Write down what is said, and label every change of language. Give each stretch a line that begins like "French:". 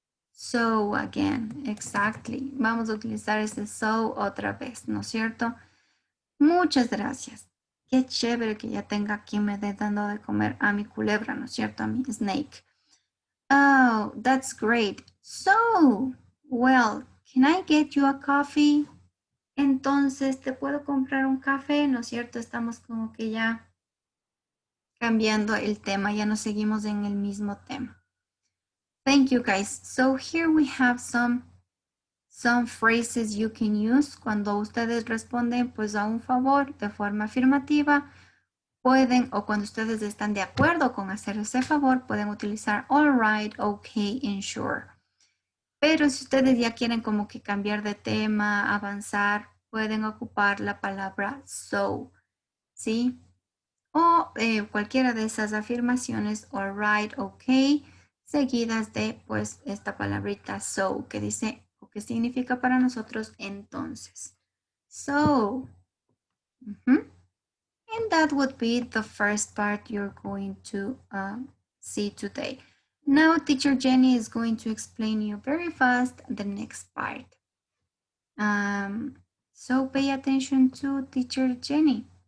English: So again, exactly.
Spanish: Vamos a utilizar ese so otra vez, ¿no es cierto? Muchas gracias. Qué chévere que ya tenga quien me dé dando de comer a mi culebra, ¿no es cierto?
English: A mi snake. Oh, that's great. So, well, can I get you a coffee?
Spanish: Entonces, ¿te puedo comprar un café? ¿No es cierto? Estamos como que ya cambiando el tema, ya no seguimos en el mismo tema.
English: Thank you guys. So here we have some phrases you can use.
Spanish: Cuando ustedes responden pues a un favor de forma afirmativa, pueden, o cuando ustedes están de acuerdo con hacer ese favor, pueden utilizar
English: all right, okay, and sure.
Spanish: Pero si ustedes ya quieren como que cambiar de tema, avanzar, pueden ocupar la palabra so, ¿sí? O cualquiera de esas afirmaciones,
English: all right, okay,
Spanish: seguidas de pues esta palabrita so, que dice o que significa para nosotros entonces.
English: So, and that would be the first part you're going to see today. Now, teacher Jenny is going to explain you very fast the next part. So pay attention to teacher Jenny.